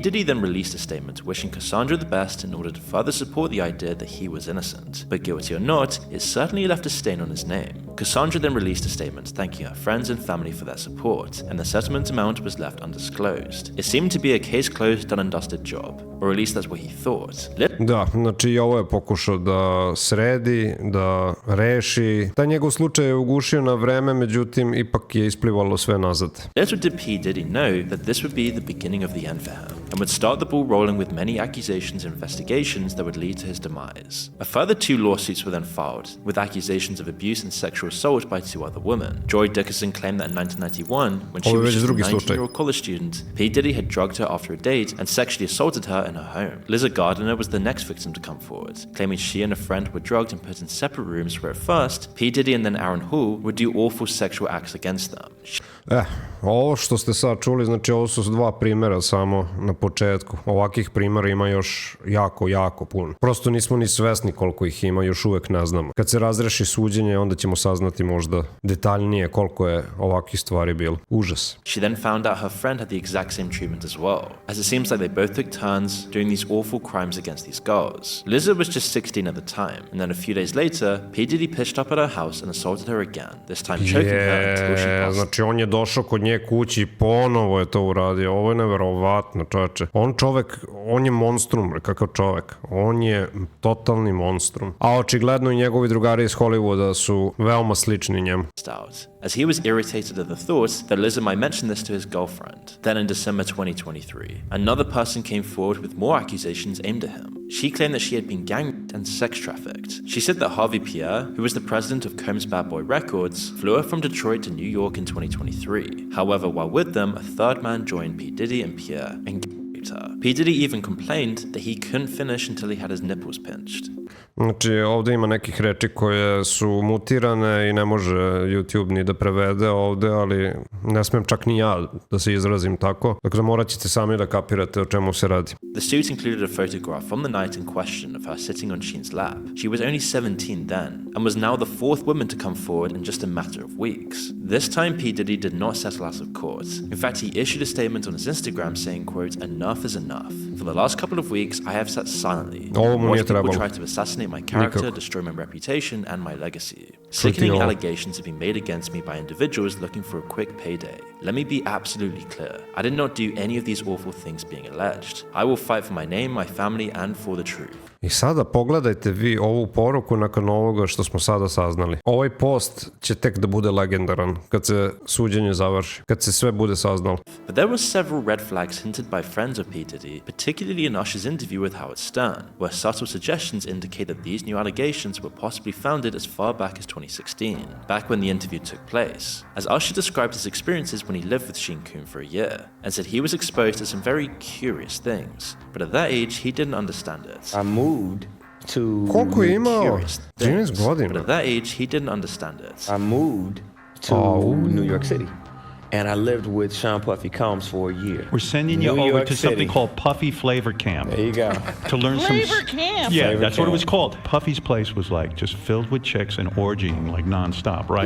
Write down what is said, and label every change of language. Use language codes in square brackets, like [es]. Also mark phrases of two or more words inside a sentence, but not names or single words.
[en] Diddy then released a statement wishing Cassandra the best in order to further support the idea that he was innocent. But guilty or not, it certainly left a stain on his name. Cassandra then released a statement thanking her friends and family for their support, and the settlement amount was left undisclosed. It seemed to be a case closed, done and dusted job, or at least that's what he thought. [sr] Da, znači i ovo je pokušao da sredi, da reši. Taj njegov slučaj je ugušio na vreme, međutim ipak je isplivalo sve nazad. [en] Little did P. Diddy know that this would be the beginning of the end for him, and would start the ball rolling with many accusations and investigations that would lead to his demise. A further 2 lawsuits were then filed, with accusations of abuse and sexual assault by 2 other women. Joy Dickerson claimed that in 1991, when she was just a 19-year-old college student, P. Diddy had drugged her after a date and sexually assaulted her in her home. Liza Gardner was the next victim to come forward, claiming she and a friend were drugged and put in separate rooms where at first, P. Diddy and then Aaron Hall would do awful sexual acts against them. [sr] Ovo što ste sad čuli, znači ovo su 2 primjera samo na početku. Ovakih primjera ima još jako puno. Prosto nismo ni svesni koliko ih ima, još uvek ne znamo. Kad se razreši suđenje, onda ćemo saznati možda detaljnije koliko je ovakih stvari bilo. Užas. [en] She then found out her friend had the exact same treatment as well, as it seems like they both took turns doing these awful crimes against these girls. Liza was just 16 at the time, and then a few days later, P. Diddy pitched up at her house and assaulted her again, this time choking her until she passed. [sr] Znači on je došao kod nje kući i ponovo je to uradio. Ovo je neverovatno, čoveče. On je monstrum, kakav čovek. On je totalni monstrum. A očigledno i njegovi drugari iz Hollywooda su veoma slični njemu. [en] As he was irritated at the thought that Liza might mention this to his girlfriend. Then in December 2023, another person came forward with more accusations aimed at him. She claimed that she had been gang and sex trafficked. She said that Harvey Pierre, who was the president of Combs Bad Boy Records, flew her from Detroit to New York in 2023. However, while with them, a third man joined P. Diddy and Pierre and raped her. P. Diddy even complained that he couldn't finish until he had his nipples pinched. [sr] Znači, ovde ima nekih reči koje su mutirane i ne može YouTube ni da prevede ovde, ali ne smem čak ni ja da se izrazim tako. Dakle, morat ćete sami da kapirate o čemu se radi. [en] The suit included a photograph from the night in question of her sitting on Sheen's lap. She was only 17 then, and was now the 4th woman to come forward in just a matter of weeks. This time, P. Diddy did not settle out of court. In fact, he issued a statement on his Instagram saying, quote, "Enough is enough." For the last couple of weeks, I have sat silently, [sr] Ovo mu nije [en] watched people [sr] trebalo. [en] try to assassinate my character, [sr] Nikako. [en] destroy my reputation and my legacy. Sickening [sr] ovo. [en] allegations have been made against me by individuals looking for a quick payday. Let me be absolutely clear. I did not do any of these awful things being alleged. I will fight for my name, my family, and for the truth. [sr] I sada pogledajte vi ovu poruku nakon ovoga što smo sada saznali. Ovaj post će tek da bude legendaran kad se suđenje završi, kad se sve bude saznalo. [en] But there were several red flags hinted by friends of P. Diddy, particularly in Usher's interview with Howard Stern, where subtle suggestions indicate that these new allegations were possibly founded as far back as 2016, back when the interview took place, as Usher described his experiences when he lived with Sheen Coon for a year, and said he was exposed to some very curious things, but at that age he didn't understand it. I moved to [sr] Koliko je imao? [en] Curious [sr] 13 [en] things, [sr] godina. [en] but at that age he didn't understand it. I moved to New York City, and I lived with Sean Puffy Combs for a year. We're sending you New over York to something City. called Puffy Flavor Camp There you go. to learn Flavor camp. Yeah, Flavor that's what it was camp. called. Puffy's place was like just filled with chicks and orgying like nonstop, right?